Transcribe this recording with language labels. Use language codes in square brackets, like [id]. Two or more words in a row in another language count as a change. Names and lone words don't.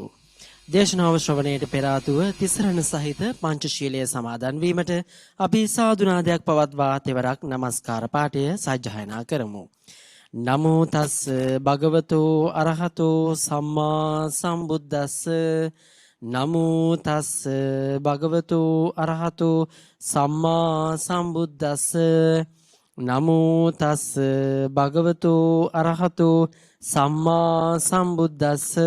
[si] දේශනාව ශ්‍රවණයට පෙර ආතුව තිසරණ සහිත පංචශීලයේ සමාදන් වීමට අපි සාදුනාදයක් පවත්වා තෙවරක් নমස්කාර පාඨය සජ්ජායනා කරමු. [pi] නමෝ තස් භගවතෝ අරහතෝ සම්මා සම්බුද්දස්ස නමෝ තස් භගවතෝ අරහතෝ සම්මා සම්බුද්දස්ස නමෝ තස් භගවතෝ අරහතෝ සම්මා සම්බුද්දස්ස.